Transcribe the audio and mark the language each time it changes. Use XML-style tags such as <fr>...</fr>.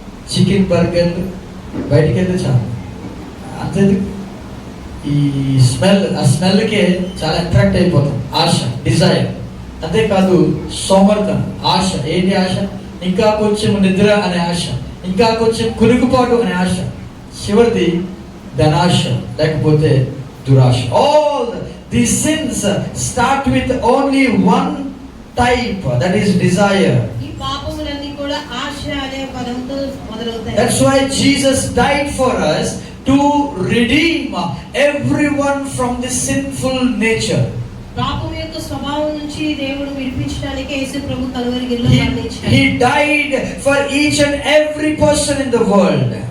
<te>Chicken, బర్గర్లు, బయటికి వెళ్తే చాలు అంతేందుకు ఈ స్మెల్, ఆ స్మెల్కే చాలా అట్రాక్ట్ అయిపోతాం. ఆశ, డిజైర్. అంతేకాదు సోమర్థం, ఆశ. ఏంటి ఆశ? ఇంకా కొంచెం నిద్ర అనే ఆశ, ఇంకా కొంచెం కునుకుపాటు అనే ఆశ, చివరిది ధనాశ లేకపోతే దురాశ.</te> <en>All these sins start with only one type, that is desire.</en> <te>ఈ పాపములన్నీ కూడా ఆశ అనే పదంతో మొదలవుతాయి.</te> <en>That's why Jesus died for us to redeem everyone from this sinful nature.</en> <te>పాపం యొక్క స్వభావం నుంచి దేవుడు విడిపించడానికి యేసు ప్రభు కల్వరిలో మరణించాడు.</te> <en>He died for each and every person in the world.</en>